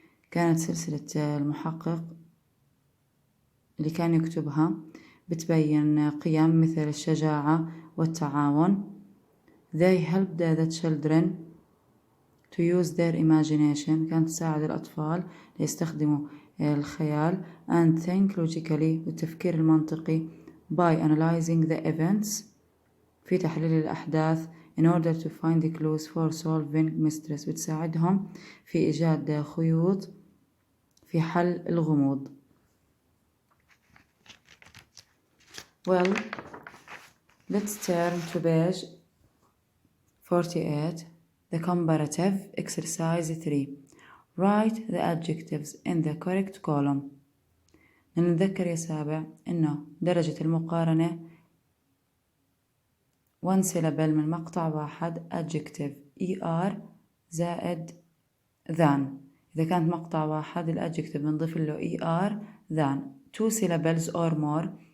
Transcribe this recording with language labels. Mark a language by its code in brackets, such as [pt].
[ar] كانت سلسلة المحقق اللي كان يكتبها بتبين قيم مثل الشجاعة والتعاون. [en] They helped the children to use their imagination. [ar] كانت تساعد الأطفال ليستخدموا الخيال [en] and think logically [ar] والتفكير المنطقي [en] by analyzing the events [ar] في تحليل الأحداث [en] in order to find the clues for solving mysteries. [ar] بتساعدهم في إيجاد خيوط في حل الغموض. [en] Well, let's turn to page 48. The comparative exercise 3. Write the adjectives in the correct column. [ar] نتذكر يا سابع إنه درجة المقارنة [en] one syllable [ar] من مقطع واحد adjective er زائد than. إذا كانت مقطع واحد الadjective بنضيف له er than. [en] 2 syllables or more